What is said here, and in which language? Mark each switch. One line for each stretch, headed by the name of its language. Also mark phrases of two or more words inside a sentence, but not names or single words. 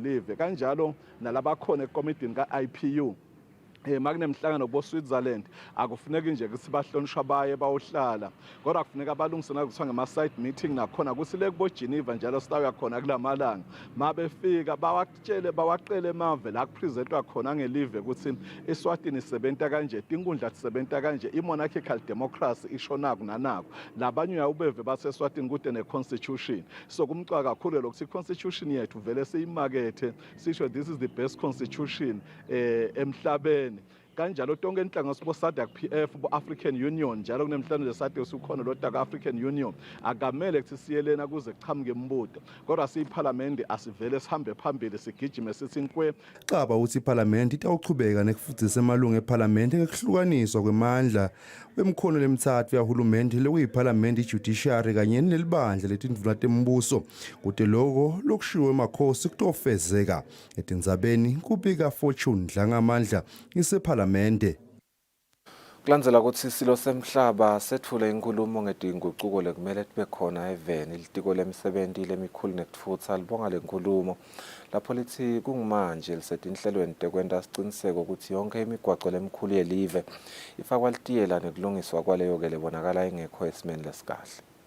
Swati: live, kanjalo nalabakhona ekomidini ka-IPU makunemhlangano bo-Switzerland akufuneki nje ukuthi bahlonishwa baye bayohlala kodwa kufuneka balungisana kuthiwa ngema-
English: side meeting
Swati: nakhona ukuthi le kubo-Geneva njalo sitawuya khona kulamalanga mabefika bawaqele emave la kupresentwa khona ngelive ukuthi Eswatini isebenta kanje, tinkundla tisebenta kanje, i-
English: monarchical democracy
Swati: isho naku nanaku, labanye uyawubeve base-Eswatini kude ne-constitution. So kumcwa kakhulu lokuthi i-constitution yethu vele siyimakethe sisho
English: this is the best constitution
Swati: emhlabeni. Kanjalo tonke inhlangano sibo SADC PF bo African Union njalo kunemhlangano lesade usukhona lodaka African Union akamele ukuthi siyelena kuze kuchamuke imbuto kodwa siyiPhalamende asivele sihambe phambili sigijime sithi nkwe. Xaba uthi iPhalamende itawuchubeka nekufudzisa emalungu ePhalamende ngekuhlukaniswa kwemandla wemkhono lemithathu yahulumende lokuyiPhalamende iJudiciary kanye nelibandla letindvuna tembuso kude lokho lokushiwo emakhosi kutofezeka etindzabeni kubika Fortune Dlangamandla isePhalamende. Kulandzela ukuthi isilo semhlaba sethule inkulumo ngedinguquko lekumele tibe khona eveni ilitiko lemisebenti lemikhulu nekutfutsa libonga lenkulumo lapho lithi kungumanje lisetinhlelweni tekwenta siciniseko ukuthi yonke imigwaqo lemkhulu yelive ifakwa litiyela nekulungiswa kwaleyo ke lebonakala ingekho esimeni lesikahle.